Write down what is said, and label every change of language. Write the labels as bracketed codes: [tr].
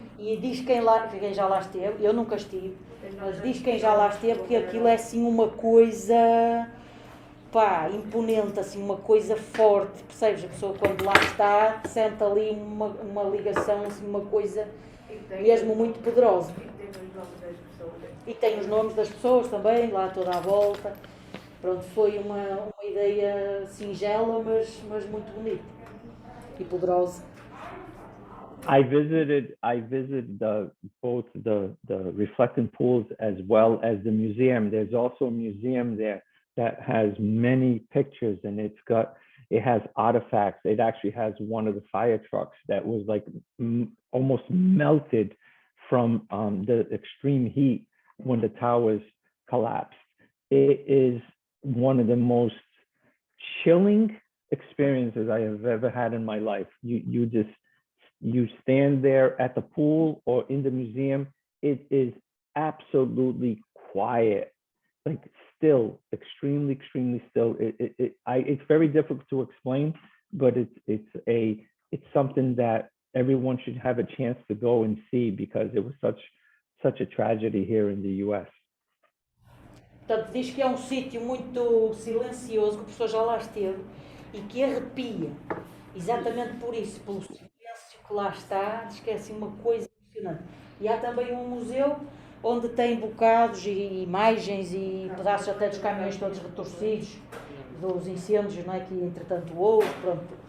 [pt] E diz quem já lá esteve, eu nunca estive, mas diz quem já lá esteve que aquilo é assim uma coisa, pá, imponente, assim, uma coisa forte, percebes? A pessoa quando lá está sente ali uma ligação, assim, uma coisa mesmo muito poderosa. E tem os nomes das pessoas também, lá toda à volta. Pronto, foi uma ideia singela, mas muito bonita e poderosa. [en] I visited both the reflecting pools as well as the museum. There's also a museum there that has many pictures, and it has artifacts. It actually has one of the fire trucks that was like almost melted from the extreme heat when the towers collapsed. It is one of the most chilling experiences I have ever had in my life. You stand there at the pool or in the museum, it is absolutely quiet, like still, extremely still. It's very difficult to explain, but it's something that everyone should have a chance to go and see because it was such a tragedy here in the U.S. [pt] Portanto, diz que é um sítio muito silencioso, que o professor já lá esteve, e que arrepia, exatamente por isso, pelo silêncio que lá está, diz que é assim uma coisa impressionante. E há também um museu onde tem bocados e imagens e pedaços até dos caminhões todos retorcidos, dos incêndios, não é, que entretanto houve, pronto.